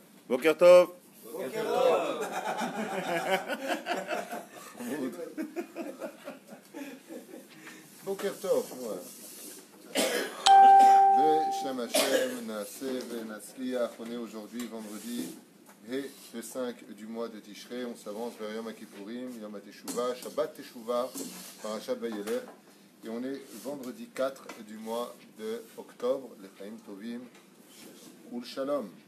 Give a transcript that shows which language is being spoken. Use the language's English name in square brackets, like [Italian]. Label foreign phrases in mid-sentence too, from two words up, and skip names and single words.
[Hebrew] בוקר טוב. בוקר טוב. בוקר טוב. בשם השם, נעשה ונצליח. [French] On est aujourd'hui, vendredi, le 5 du mois de Tishrei. On s'avance vers [Hebrew] יום הכיפורים, יום התשובה, שבת תשובה, פרשת וילך. [French] Et on est vendredi 4 du mois de octobre, les [Hebrew] חיים טובים, ולשלום.